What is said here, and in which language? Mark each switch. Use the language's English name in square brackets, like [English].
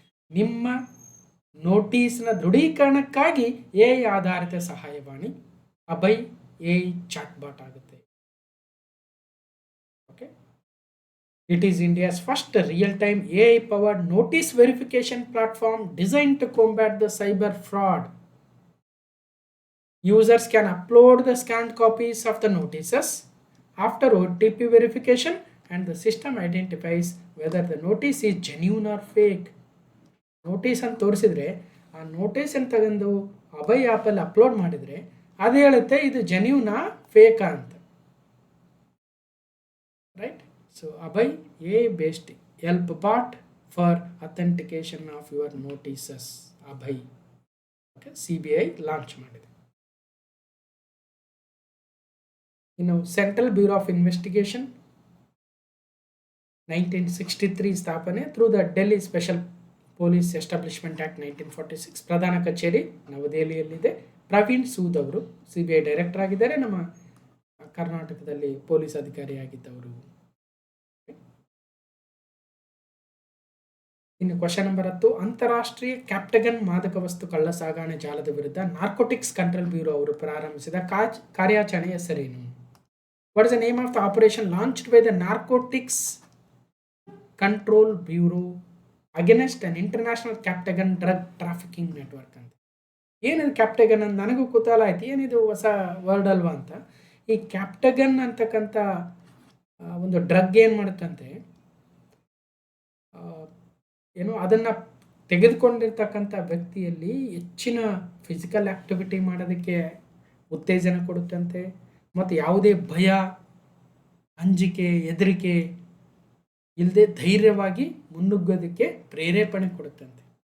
[Kannada] ನಿಮ್ಮ ನೋಟಿಸ್ನ ದೃಢೀಕರಣಕ್ಕಾಗಿ AI ಆಧಾರಿತ ಸಹಾಯವಾಣಿ ಅಭಯ್ AI ಚಾಟ್ ಬಾಟ್ ಆಗುತ್ತೆ. [English] Okay, it is India's first real time AI powered notice verification platform design to combat the cyber fraud. Users can upload the scanned copies of the notices after OTP verification and the system identifies whether the notice is genuine or fake. [Kannada] Notice ಅಂತ ತೋರಿಸಿದ್ರೆ ಆ ನೋಟಿಸನ್ನು ತಗೊಂಡು ಅಭಯ್ ಆ್ಯಪಲ್ಲಿ upload ಮಾಡಿದರೆ ಅದು ಹೇಳುತ್ತೆ ಇದು ಜೆನ್ಯೂನಾ ಫೇಕಾ ಅಂತ. [English] Right. So Abhay AI based help bot for authentication of your notices, Abhay. [Kannada] Okay, CBI launch ಮಾಡಿದೆ. [English] ಇನ್ನು central bureau of investigation 1963 ಸ್ಥಾಪನೆ through the Delhi special police establishment act 1946. [Kannada] ಪ್ರಧಾನ ಕಚೇರಿ ನವದೆಹಲಿಯಲ್ಲಿದೆ. ಪ್ರವೀಣ್ ಸೂದ್ ಅವರು CBI ಡೈರೆಕ್ಟರ್ ಆಗಿದ್ದಾರೆ, ನಮ್ಮ ಕರ್ನಾಟಕದಲ್ಲಿ ಪೊಲೀಸ್ ಅಧಿಕಾರಿಯಾಗಿದ್ದವರು. ಇನ್ನು ಕ್ವಶನ್ ನಂಬರ್ 10, ಅಂತಾರಾಷ್ಟ್ರೀಯ ಕ್ಯಾಪ್ಟಗನ್ ಮಾದಕ ವಸ್ತು ಕಳ್ಳ ಸಾಗಣೆ ಜಾಲದ ವಿರುದ್ಧ ನಾರ್ಕೋಟಿಕ್ಸ್ ಕಂಟ್ರೋಲ್ ಬ್ಯೂರೋ ಅವರು ಪ್ರಾರಂಭಿಸಿದ ಕಾರ್ಯಾಚರಣೆ ಹೆಸರೇನು? [English] What is the name of the operation launched by the Narcotics Control Bureau against an international captagon drug trafficking network ಅಂತ. [Kannada] ಏನಿದು ಕ್ಯಾಪ್ಟಗನ್ ಅಂತ ನನಗೂ ಕುತೂಹಲ ಆಯ್ತು, ಏನಿದು ಹೊಸ ವರ್ಡ್ ಅಲ್ವಾ ಅಂತ. ಈ ಕ್ಯಾಪ್ಟಗನ್ ಅಂತಕ್ಕಂಥ ಒಂದು ಡ್ರಗ್ ಏನು ಮಾಡುತ್ತಂತೆ, ಏನು ಅದನ್ನು ತೆಗೆದುಕೊಂಡಿರ್ತಕ್ಕಂಥ ವ್ಯಕ್ತಿಯಲ್ಲಿ ಹೆಚ್ಚಿನ ಫಿಸಿಕಲ್ ಆ್ಯಕ್ಟಿವಿಟಿ ಮಾಡೋದಕ್ಕೆ ಉತ್ತೇಜನ ಕೊಡುತ್ತಂತೆ, ಮತ್ತು ಯಾವುದೇ ಭಯ, ಅಂಜಿಕೆ, ಹೆದರಿಕೆ ಇಲ್ಲದೆ ಧೈರ್ಯವಾಗಿ ಮುನ್ನುಗ್ಗೋದಕ್ಕೆ ಪ್ರೇರೇಪಣೆ ಕೊಡುತ್ತಂತೆ.